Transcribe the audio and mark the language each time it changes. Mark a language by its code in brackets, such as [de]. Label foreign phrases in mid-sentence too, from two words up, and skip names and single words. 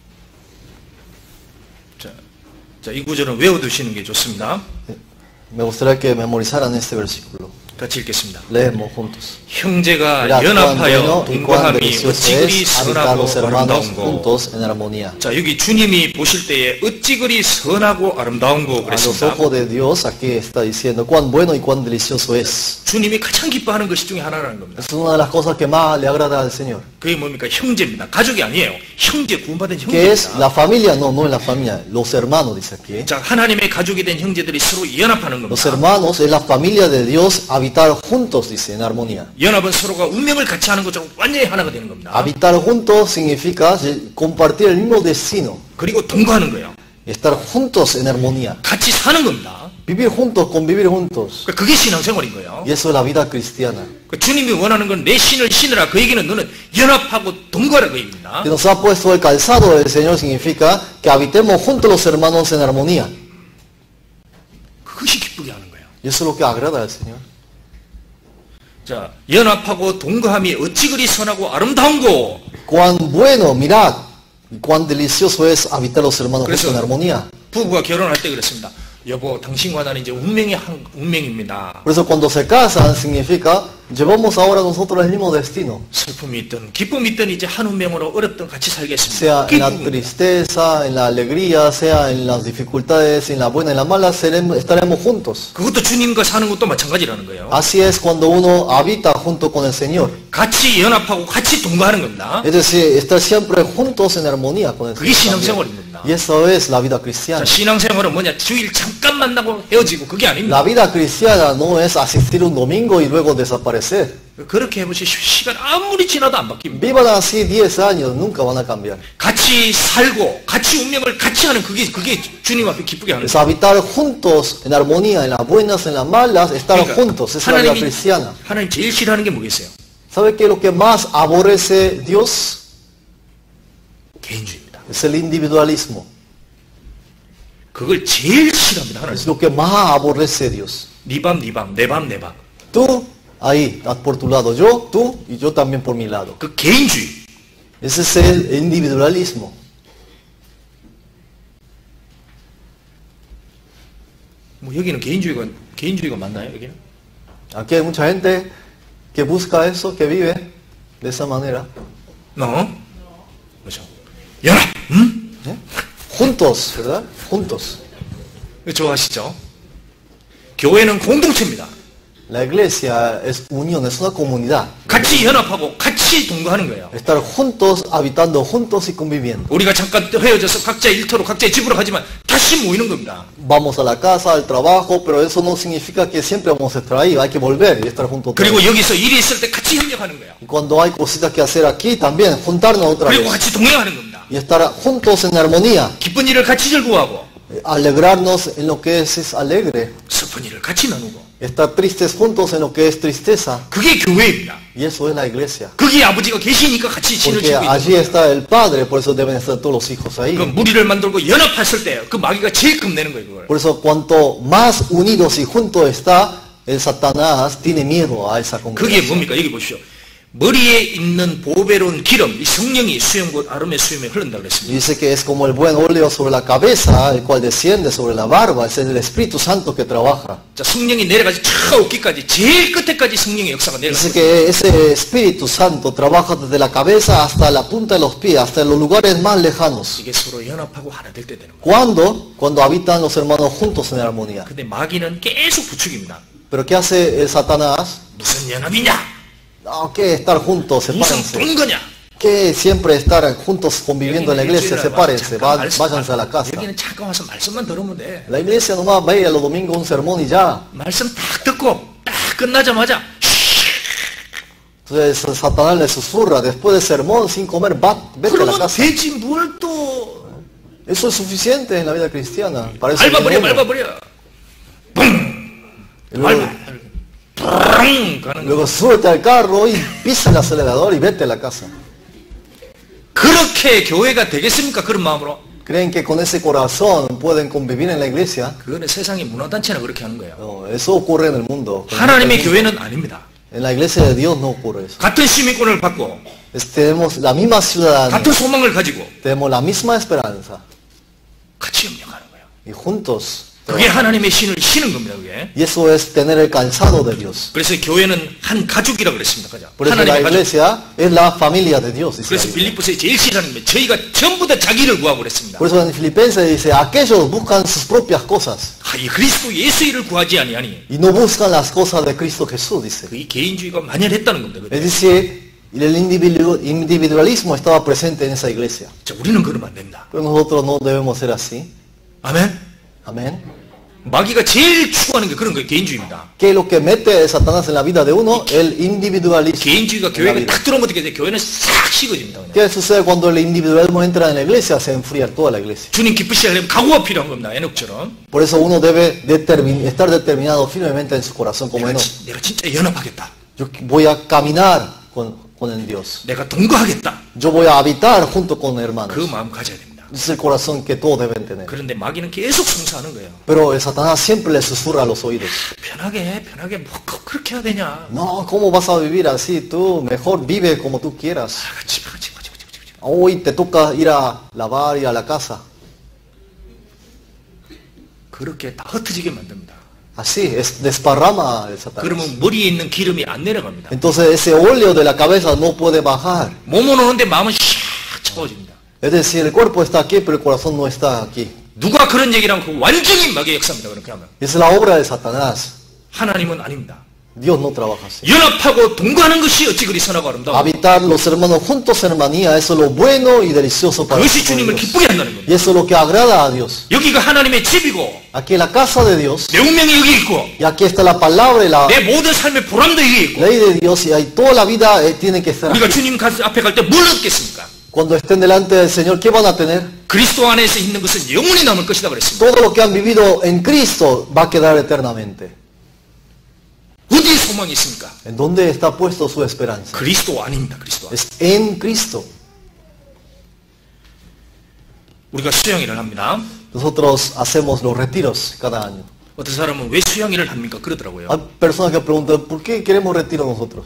[ko] 이 구절은 외워두시는 게 좋습니다. [es] Me gustaría que memorizaran este versículo. [ko] 같이 읽겠습니다. [es] Leemos juntos. [ko] 형제가 [es] Mirad cuán [ko] 연합하여 [es] bueno y cuán [ko] 동거함이 [es] delicioso [ko] 어찌 그리 [es] es habitar los [ko] 선하고 [es] hermanos [ko] 아름다운 거. [es] juntos en armonía. [ko] 자, 여기 주님이 보실 때에 어찌 그리 선하고 아름다운 거 [es] A los [ko] 그랬습니다. [es] ojos de Dios, aquí está diciendo cuán bueno y cuán delicioso es. [ko] 주님이 가장 기뻐하는 것이 중에 하나라는 겁니다. [es] Es una de las cosas que más le agrada al Señor. [ko] 그게 뭡니까? 형제입니다. 가족이 아니에요. 형제, 구원받은 [es] ¿Qué es [ko] 형제입니다. [es] la familia? No, no es la familia. Los hermanos, dice aquí. [ko] 자, 하나님의 가족이 된 형제들이 서로 연합하는 [es] Los [ko] 겁니다. [es] hermanos es la familia de Dios, habitar juntos, dice, en armonía. [ko] 연합은 서로가 운명을 같이 하는 것처럼 완전히 하나가 되는 겁니다. [es] Habitar juntos significa compartir el mismo destino. [ko] 그리고 동거하는 거예요. [es] Estar juntos en armonía. [ko] 같이 사는 겁니다. [es] Vivir juntos, convivir juntos. [ko] 그게 신앙생활인 거예요. [es] Y eso es la vida cristiana. [ko] 주님이 원하는 건 내 신을 신으라. 그 얘기는 너는 연합하고 동거하라 그 얘기입니다. [es] Que nos ha puesto el calzado del Señor significa que habitemos juntos los hermanos en armonía. [ko] 그것이 기쁘게 하는 거예요. [es] Y eso es lo que agrada al Señor. [ko] 자, 연합하고 동거함이 어찌 그리 선하고 아름다운 거. [es] Cuán bueno, mirad, y cuán delicioso es habitar los hermanos juntos en armonía. [ko] 부부가 결혼할 때 그랬습니다. 여보, 당신과 나는 이제 운명입니다. [es] Por eso cuando se casan significa llevamos ahora nosotros el mismo destino. [ko] 슬픔이 있든 기쁨이 있든 이제 한 운명으로 어렵든 같이 살겠습니다. [es] Sea en la [ko] 기쁨입니다. [es] tristeza, en la alegría, sea en las dificultades, en la buena y en la mala, estaremos juntos. [ko] 그것도 주님과 사는 것도 마찬가지라는 거예요. [es] Así es cuando uno habita junto con el Señor. [ko] 같이 연합하고 같이 동거하는 겁니다. [es] Es decir, estar siempre juntos en armonía con el [ko] 그게 [es] Señor. [ko] 신앙생활입니다. [es] Y eso es la vida [ko] 자, [es] cristiana. [ko] 신앙생활은 뭐냐? 주일 잠깐 만나고 헤어지고 그게 아닙니다. [es] La vida cristiana no es asistir un domingo y luego desaparecer. [ko] 그렇게 해보시오. 시간 아무리 지나도 안 바뀝니다. [es] Vivan así 10 años, nunca van a cambiar. [ko] 같이 살고 같이 운명을 같이 하는 그게 주님 앞에 기쁘게 하는 [es] Es [ko] 거예요. [es] habitar juntos en armonía, en las buenas, en las malas, estar juntos. Esa es la vida cristiana. [ko] 하나님 제일 싫어하는 게 뭐겠어요? [es] ¿Sabe qué es lo que más aborrece Dios? [ko] 개인주의입니다. [es] Es el individualismo. [ko] 그걸 제일 싫어합니다. 하나님. [es] Es lo que más aborrece Dios. [ko] 네 밥, 네 밥, 내 밥, 내 밥. [es] Tú, ahí, por tu lado. Yo, tú y yo también por mi lado. [ko] 그 개인주의. [es] Ese es el individualismo. [ko] 뭐 여기는 개인주의가 맞나요? 여기는? [es] Aquí hay mucha gente que busca eso, que vive de esa manera. No. [ko] 그렇죠. 연합. 응? [es] ¿Eh? Juntos, ¿verdad? Juntos. [ko] 좋아하시죠? 교회는 공동체입니다. [es] La iglesia es unión, es una comunidad. [ko] 같이 연합하고 같이 동거하는 거예요. [es] Estar juntos, habitando juntos y conviviendo. [ko] 우리가 잠깐 헤어져서 각자 일터로 각자의 집으로 가지만 다시 모이는 겁니다. [es] Vamos a la casa, al trabajo, pero eso no significa que siempre vamos a estar ahí. Hay que volver y estar juntos. [ko] 그리고 [es] todos. [ko] 여기서 일이 있을 때 같이 협력하는 거예요. [es] Y cuando hay cositas que hacer aquí, también juntarnos otra [ko] 그리고 [es] vez. [ko] 같이 동행하는 겁니다. [es] Y estar juntos en armonía. [ko] 기쁜 일을 같이 즐거워하고 [es] Alegrarnos en lo que es alegre. [ko] 슬픈 일을 같이 나누고 [es] Estar tristes juntos en lo que es tristeza. [ko] 그게 교회입니다. [es] Y eso es la iglesia. [ko] 거기에 아버지가 계시니까 같이 신을 [es] Porque [ko] 지고 있는 [es] allí [ko] 거예요. [es] está el Padre, por eso deben estar todos los hijos ahí. [ko] 그 무리를 만들고 연합했을 때 그 마귀가 제일 겁내는 거예요. 그걸. [es] Por eso cuanto más unidos y juntos está, el Satanás tiene miedo a esa [ko] 그게 [es] congregación. [ko] 뭡니까? 여기 보십시오. 머리에 있는 보배로운 기름, 이 성령이 수염곧 아름의 수염에 흐른다 [es] Y [ko] 그랬습니다. [es] dice que es como el buen óleo sobre la cabeza, el cual desciende sobre la barba, es el Espíritu Santo que trabaja. [ko] 자, 성령이 내려가지 저 어깨까지 제일 끝에까지 성령의 역사가 [es] Dice [ko] 내려갑니다. [es] que ese Espíritu Santo trabaja desde la cabeza hasta la punta de los pies, hasta los lugares más lejanos. [ko] 이게 서로 연합하고 하나 될 때 되는 거예요. [es] ¿Cuándo? Cuando habitan los hermanos juntos en armonía. [ko] 근데 마귀는 계속 부추깁니다. [es] Pero ¿qué hace el Satanás? [ko] 무슨 연합이냐? [es] No, ¿qué estar juntos? [ko] 무슨 [es] Sepárense. [ko] 동거냐? [es] ¿Qué siempre estar juntos conviviendo en la iglesia? Sepárense, váyanse a la casa. [ko] 여기는 잠깐 와서 말씀만 들으면 돼. [es] La iglesia nomás vaya los domingos un sermón y ya. [ko] 말씀 딱 듣고 딱 끝나자마자 [es] Entonces Satanás le susurra, después del sermón, sin comer, vete a la [ko] 그러면 [es] casa. [ko] 되지 뭘 또 [es] Eso es suficiente en la vida cristiana. Para eso viene [ko] 밟아버려, [es] uno. [ko] 밟아버려. 뿡! [es] Y luego, [ko] 뿡! 가는 거. [es] luego súbete al carro y pisa el acelerador y vete a la casa. [ko] 그렇게 교회가 되겠습니까? 그런 마음으로? [es] ¿Creen que con ese corazón pueden convivir en la iglesia? [ko] 그거는 세상의 문화단체나 그렇게 하는 거예요. [es] No, eso ocurre en el mundo. [ko] 하나님의 교회는 아닙니다. [es] En la iglesia de Dios no ocurre eso. [ko] 같은 시민권을 받고 [es] Tenemos la misma ciudadanía, [ko] 같은 소망을 가지고 [es] tenemos la misma esperanza [ko] 같이 협력하는 거예요. [es] y juntos. [ko] 그게 하나님의 신을 신은 겁니다. 그게. [es] Y eso es tener el calzado de Dios. [ko] 그래서 교회는 한 가족이라고 그랬습니다. 그죠? [es] Por eso la [ko] 하나님의 가족. [es] iglesia es la familia de Dios. Dice [ko] 그래서 [es] la Biblia. [ko] 빌립보서에 제일 싫어하는 게 저희가 전부 다 자기를 구하고 그랬습니다. [es] Por eso en Filipenses dice, aquellos buscan sus propias cosas [ko] 이 그리스도 예수 일을 구하지 아니하니 [es] y no buscan las cosas de Cristo Jesús, dice. [ko] 그 이 개인주의가 만연했다는 겁니다. 그죠? [es] Es decir, el individualismo estaba presente en esa iglesia. [ko] 자, 우리는 그러면 안 된다. [es] Pero nosotros no debemos ser así. [ko] 아멘. [es] Amén. [ko] 마귀가 제일 추구하는 게 그런 거예요. 개인주의입니다. [es] ¿Qué es lo que mete Satanás en la vida de uno? El individualismo. [ko] 개인주의가 [es] en la [ko] 교회에 [es] vida. [ko] 딱 들어오면 어떻게 돼? 교회는 싹 식어집니다. 그냥. [es] ¿Qué sucede cuando el individualismo entra en la iglesia? Se enfría toda la iglesia. [ko] 주님 기쁘시게 하려면 각오가 필요한 겁니다. 에녹처럼. [es] Por eso uno debe estar determinado firmemente en su corazón como Enoch. [ko] 내가 진짜 연합하겠다. [es] Yo voy a caminar con el Dios. [ko] 내가 동거하겠다. [es] Yo voy a habitar junto con hermanos. [ko] 그 마음 가져야 됩니다. [es] Es el corazón que todos deben tener. [ko] 그런데 마귀는 계속 성사하는 거예요. [es] Pero el Satanás siempre le susurra a los oídos. [ko] 편하게 뭐 꼭 그렇게 해야 되냐. [es] No, ¿cómo vas a vivir así? Tú mejor vive como tú quieras. [ko] 같이. [es] Hoy te toca ir a lavar y a la casa. [ko] 그렇게 다 흩어지게 만듭니다. [es] Así, desparrama el Satanás. [ko] 그러면 머리에 있는 기름이 안 내려갑니다. [es] Entonces ese óleo de la cabeza no puede bajar. [ko] 몸은 오는데 마음은 샥 차가워집니다. [es] Es decir, el cuerpo está aquí, pero el corazón no está aquí. [ko] 누가 그런 얘기를 하면 그 완전히 마귀의 역사입니다. 그렇게 하면. [es] Es la obra de Satanás. [ko] 하나님은 아닙니다. [es] Dios no trabaja así. [ko] 연합하고 동거하는 것이 어찌 그리 선하고 아름다워. [es] Habitar los hermanos juntos en hermanía, eso es lo bueno y delicioso para [ko] 그것이 주님을 [es] Dios. [ko] 기쁘게 한다는 겁니다. [es] Y eso es lo que agrada a Dios. [ko] 여기가 하나님의 집이고 [es] Aquí es la casa de Dios. [ko] 내 운명이 여기 있고 [es] Y aquí está la palabra y la [ko] 내 모든 삶의 보람도 여기 있고 [es] ley de Dios. Y ahí toda la vida tiene que estar [ko] 우리가 [es] aquí. [ko] 주님 앞에 갈 때 뭘 얻겠습니까? [es] Cuando estén delante del Señor, ¿qué van a tener? [ko] 그리스도 안에서 있는 것은 영원히 남을 것이다 그랬습니다. [es] Todo lo que han vivido en Cristo va a quedar eternamente. [ko] 어디에 소망이 있습니까? [es] ¿En dónde está puesto su esperanza? [ko] 그리스도 안입니다. 그리스도 안. [es] Es en Cristo. [ko] 우리가 수양일을 합니다. [es] Nosotros hacemos los retiros cada año. [ko] 어떤 사람은 왜 수양일을 합니까? 그러더라고요. [es] Hay personas que preguntan, ¿por qué queremos retiro nosotros?